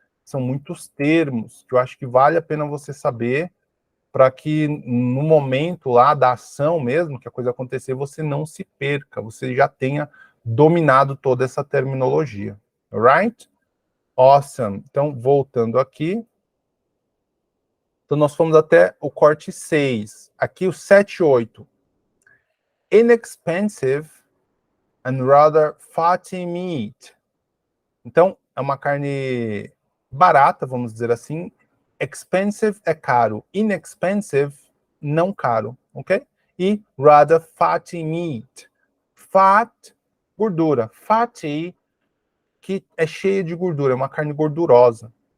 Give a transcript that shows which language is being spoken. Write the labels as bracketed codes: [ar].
[pt] São muitos termos que eu acho que vale a pena você saber para que no momento lá da ação mesmo, que a coisa acontecer, você não se perca, você já tenha dominado toda essa terminologia. [en] Alright? Awesome. [pt] Então, voltando aqui. Então, nós fomos até o corte 6. Aqui o 7 e 8. [en] Inexpensive and rather fatty meat. [pt] Então, é uma carne barata, vamos dizer assim. Expensive é caro. Inexpensive, não caro, ok? E [en] rather fatty meat. [pt] Fat, gordura. Fatty, que é cheia de gordura, é uma carne gordurosa.